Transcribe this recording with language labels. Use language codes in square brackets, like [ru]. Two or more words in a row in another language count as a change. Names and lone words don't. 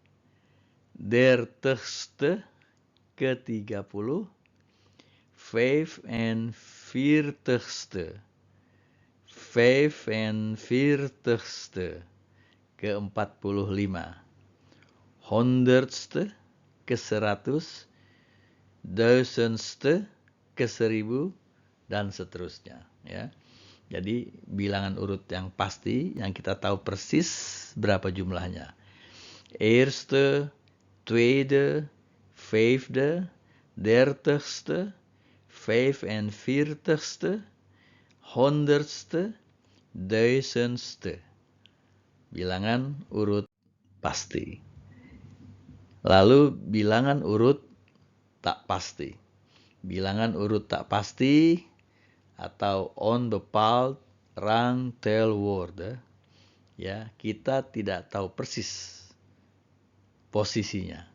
[nl] dertigste, ke-30, 45ste, 45ste, ke-45, honderdste, ke-100, duizendste, ke-1000, [id] dan seterusnya. Ya. Jadi bilangan urut yang pasti, yang kita tahu persis berapa jumlahnya. [nl] Eerste, tweede, vijfde, dertigste, 45ste, honderdste, duizendste. [id] Bilangan urut pasti. Lalu bilangan urut tak pasti. Bilangan urut tak pasti atau [nl] onbepaald rangtelwoorden, [id] ya, kita tidak tahu persis posisinya.